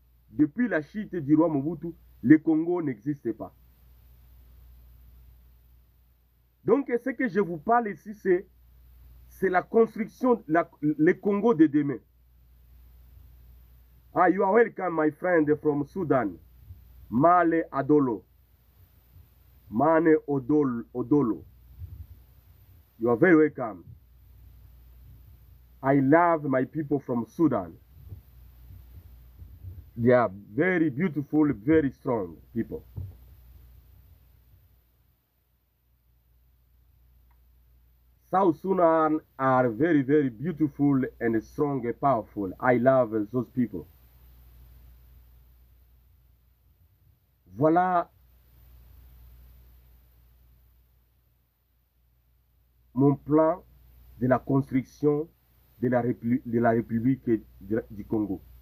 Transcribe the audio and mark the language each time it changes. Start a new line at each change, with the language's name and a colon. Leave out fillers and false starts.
French: Depuis la chute du roi Mobutu, le Congo n'existe pas. Donc, ce que je vous parle ici, c'est la construction, le Congo de demain.
English: Ah, you are welcome, my friend from Sudan. Male Adolo. Mane Odolo. You are very welcome. I love my people from Sudan. They are very beautiful, very strong people. South Sudan are very, very beautiful and strong and powerful. I love those people.
French: Voilà mon plan de la construction de la République du Congo.